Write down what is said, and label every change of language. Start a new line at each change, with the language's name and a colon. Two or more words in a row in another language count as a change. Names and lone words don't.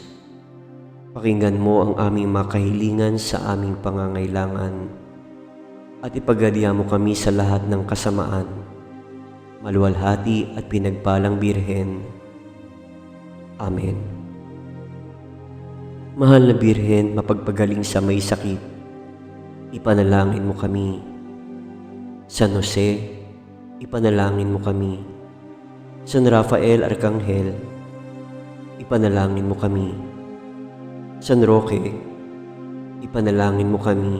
Filipino: Pakinggan mo ang aming makahilingan sa aming pangangailangan at ipagadiya mo kami sa lahat ng kasamaan, maluwalhati at pinagpalang Birhen. Amen. Mahal na Birhen, mapagpagaling sa may sakit, ipanalangin mo kami. San Jose, ipanalangin mo kami. San Rafael Arkanghel, ipanalangin mo kami. San Roque, ipanalangin mo kami.